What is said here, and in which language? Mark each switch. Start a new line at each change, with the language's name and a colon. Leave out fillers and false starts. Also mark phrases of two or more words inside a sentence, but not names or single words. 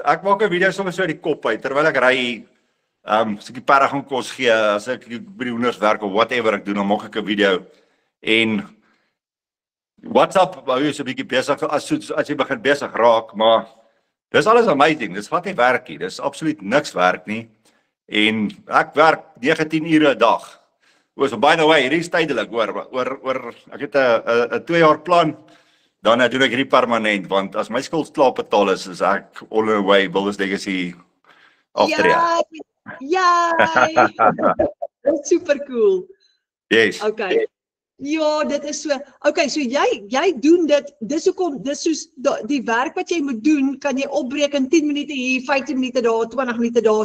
Afrikaans: Ek maak 'n video sommer so uit die kop uit terwyl ek ry as ek die perde gaan kos gee, as ek by die hoenders werk of whatever ek doen, dan maak ek 'n video en WhatsApp hou jy so 'n bietjie besig as jy begin besig raak, maar dis alles amazing. Dis glad nie werk nie. Dis absoluut niks werk nie. En ek werk 19 ure 'n dag.
English: So by the way,
Afrikaans: hierdie is tydelik oor ek het 'n 2 jaar plan, dan doen ek hierdie permanent, want as my skuld klaar betaal is ek
English: all the way
Afrikaans: Builders Legacy aftree. Ja. Dis super cool. Yes. Okay. Ja, dit is so. Okay, so jy doen dit. Dis hoekom dis soos die werk wat jy moet doen, kan jy opbreek in 10 minute hier, 15 minute daar, 20 minute daar.